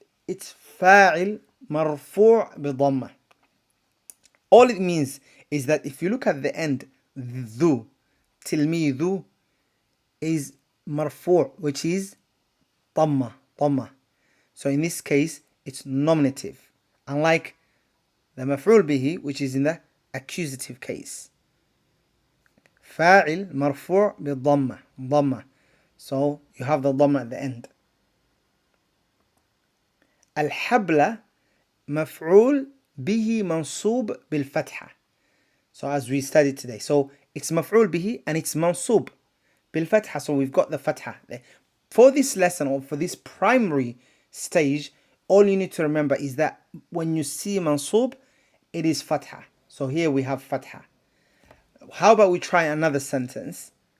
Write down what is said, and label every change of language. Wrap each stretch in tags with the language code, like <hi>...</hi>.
<en>it's</en> <ar>فاعل مرفوع بضمة.</ar> <en>All it means is that if you look at the end, ذو, تلميذ is مرفوع, which is ضمة. So in this case, it's nominative, unlike the مفعول به, which is in the accusative case.</en> <ar>فاعل مرفوع بالضمة.</ar> <en>So you have the ضمة at the end.</en> <ar>الحبل مفعول به منصوب بالفتحة.</ar> <en>So as we studied today, so it's مفعول به and it's منصوب بالفتحة. So we've got the فتحة there. For this lesson, or for this primary stage, all you need to remember is that when you see منصوب, it is فتحة. So here we have فتحة. How about we try another sentence?</en>